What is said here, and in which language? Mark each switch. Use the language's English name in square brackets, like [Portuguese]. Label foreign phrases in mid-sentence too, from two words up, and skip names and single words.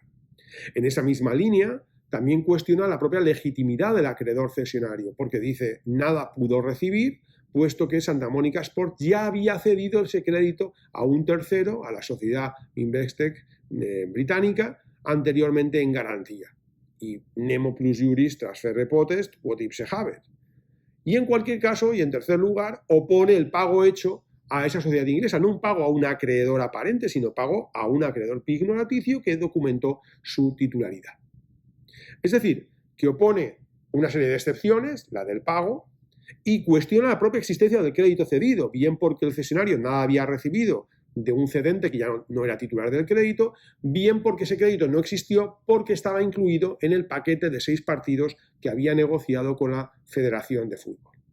[Spanish] En esa misma línea, también cuestiona la propia legitimidad del acreedor cesionario, porque dice nada pudo recibir, puesto que Santa Mónica Sport ya había cedido ese crédito a un tercero, a la sociedad Investec británica, anteriormente en garantía. [Latin] Y nemo plus juris transferre potest quod ipse habet. [Spanish] Y en cualquier caso, y en tercer lugar, opone el pago hecho a esa sociedad inglesa, no un pago a un acreedor aparente, sino pago a un acreedor pignoraticio que documentó su titularidad. Es decir, que opone una serie de excepciones, la del pago, y cuestiona la propia existencia del crédito cedido, bien porque el cesionario nada había recibido de un cedente que ya no era titular del crédito, bien porque ese crédito no existió porque estaba incluido en el paquete de 6 partidos que había negociado con la Federación de Fútbol.